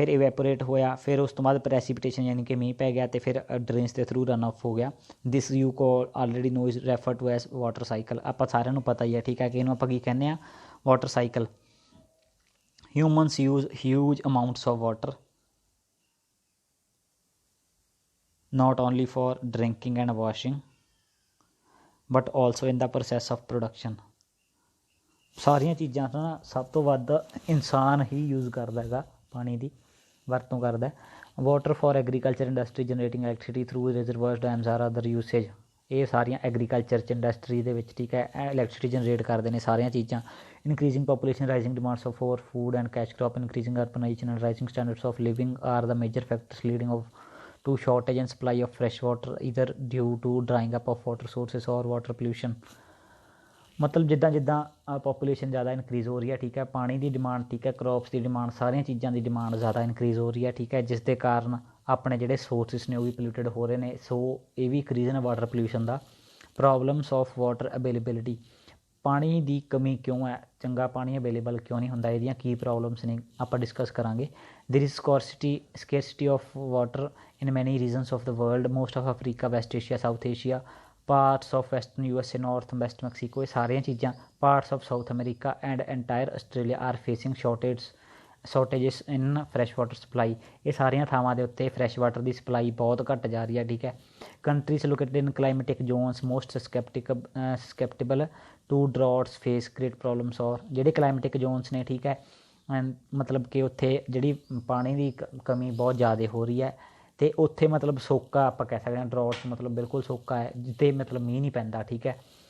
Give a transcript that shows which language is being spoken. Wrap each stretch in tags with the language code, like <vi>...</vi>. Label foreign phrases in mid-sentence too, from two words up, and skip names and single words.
<pa>ਫਿਰ ਇਵੈਪੋਰੇਟ ਹੋਇਆ, ਫਿਰ ਉਸ ਤੋਂ ਬਾਅਦ ਪ੍ਰੈਸੀਪੀਟੇਸ਼ਨ ਯਾਨੀ ਕਿ ਮੀਂਹ ਪੈ ਗਿਆ, ਅਤੇ ਫਿਰ ਡਰੇਨਸ ਦੇ ਥਰੂ</pa> <en>run off</en> <pa>ਹੋ ਗਿਆ।</pa> <en>This you call already know is refer to as water cycle.</en> <pa>ਆਪਾਂ ਸਾਰਿਆਂ ਨੂੰ ਪਤਾ ਹੀ ਹੈ, ਠੀਕ ਹੈ, ਕਿ ਇਹਨੂੰ ਆਪਾਂ ਕੀ ਕਹਿੰਦੇ ਹਾਂ,</pa> <en>water cycle. Humans use huge amounts of water not only for drinking and washing but also in the process of production।</en> <pa>ਸਾਰੀਆਂ ਚੀਜ਼ਾਂ ਤੋਂ ਨਾ ਸਭ ਤੋਂ ਵੱਧ ਇਨਸਾਨ ਹੀ ਯੂਜ਼ ਕਰਦਾ ਹੈਗਾ, ਪਾਣੀ ਦੀ ਵਰਤੋਂ ਕਰਦਾ।</pa> <en>Water for agriculture industry generating electricity through reservoirs dams or other usage.</en> <pa>ਇਹ ਸਾਰੀਆਂ ਐਗਰੀਕਲਚਰ 'ਚ ਇੰਡਸਟਰੀ ਦੇ ਵਿੱਚ, ਠੀਕ ਹੈ,</pa> <en>electricity generate</en> <pa>ਕਰਦੇ ਨੇ ਸਾਰੀਆਂ ਚੀਜ਼ਾਂ।</pa> <en>Increasing population rising demands of four food and cash crop increasing urbanisation and rising standards of living are the major factors leading of to shortage and supply of fresh water either due to drying up of water sources or water pollution।</en> <pa>ਮਤਲਬ ਜਿੱਦਾਂ ਜਿੱਦਾਂ ਪਾਪੂਲੇਸ਼ਨ ਜ਼ਿਆਦਾ ਇਨਕਰੀਜ਼ ਹੋ ਰਹੀ ਹੈ, ਠੀਕ ਹੈ, ਪਾਣੀ ਦੀ ਡਿਮਾਂਡ, ਠੀਕ ਹੈ, ਕਰੋਪਸ ਦੀ ਡਿਮਾਂਡ, ਸਾਰੀਆਂ ਚੀਜ਼ਾਂ ਦੀ ਡਿਮਾਂਡ ਜ਼ਿਆਦਾ ਇਨਕਰੀਜ਼ ਹੋ ਰਹੀ ਹੈ, ਠੀਕ ਹੈ, ਜਿਸ ਦੇ ਕਾਰਨ ਆਪਣੇ ਜਿਹੜੇ ਸੋਰਸਿਸ ਨੇ ਉਹ ਵੀ ਪੋਲਿਊਟਡ ਹੋ ਰਹੇ ਨੇ। ਸੋ ਇਹ ਵੀ ਇੱਕ ਰੀਜ਼ਨ ਹੈ</pa> <en>water pollution</en> <pa>ਦਾ।</pa> <en>Problems of water availability,</en> <pa>ਪਾਣੀ ਦੀ ਕਮੀ ਕਿਉਂ ਹੈ, ਚੰਗਾ ਪਾਣੀ ਅਵੇਲੇਬਲ ਕਿਉਂ ਨਹੀਂ ਹੁੰਦਾ, ਇਹਦੀਆਂ ਕੀ ਪ੍ਰੋਬਲਮਸ ਨੇ ਆਪਾਂ ਡਿਸਕਸ ਕਰਾਂਗੇ।</pa> <en>There is scarcity of water in many regions of the world, most of Africa, West Asia, South Asia, parts of Western USA, North and West Mexico,</en> <pa>ਇਹ ਸਾਰੀਆਂ ਚੀਜ਼ਾਂ,</pa> <en>parts of South America and entire Australia are facing shortages in fresh water supply।</en> <pa>ਇਹ ਸਾਰੀਆਂ ਥਾਵਾਂ ਦੇ ਉੱਤੇ</pa> <en>fresh water</en> <pa>ਦੀ ਸਪਲਾਈ ਬਹੁਤ ਘੱਟ ਜਾ ਰਹੀ ਹੈ, ਠੀਕ ਹੈ।</pa> <en>Countries located in climatic zones most susceptible to droughts face great problems.</en> <pa>ਔਰ ਜਿਹੜੇ</pa> <en>climatic zones</en> <pa>ਨੇ, ਠੀਕ ਹੈ, ਮਤਲਬ ਕਿ ਉੱਥੇ ਜਿਹੜੀ ਪਾਣੀ ਦੀ ਕਮੀ ਬਹੁਤ ਜ਼ਿਆਦਾ ਹੋ ਰਹੀ ਹੈ, ਅਤੇ ਉੱਥੇ ਮਤਲਬ ਸੋਕਾ ਆਪਾਂ ਕਹਿ ਸਕਦੇ ਹਾਂ, ਡਰਾਟਸ ਮਤਲਬ ਬਿਲਕੁਲ ਸੋਕਾ ਹੈ, ਜਿੱਥੇ ਮਤਲਬ ਮੀਂਹ ਨਹੀਂ ਪੈਂਦਾ, ਠੀਕ ਹੈ।</pa>